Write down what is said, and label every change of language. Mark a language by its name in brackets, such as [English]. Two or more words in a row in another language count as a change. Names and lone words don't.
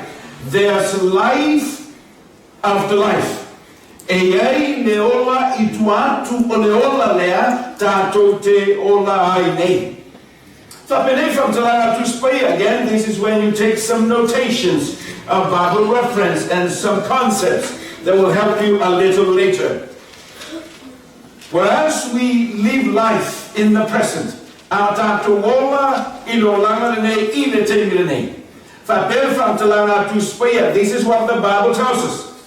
[English] There's life after life. [Samoan] Ei leola I tua atu o leola lea tātou te ola ai nei. [English] Again, this is when you take some notations of Bible reference and some concepts that will help you a little later. Whereas we live life in the present, this is what the Bible tells us.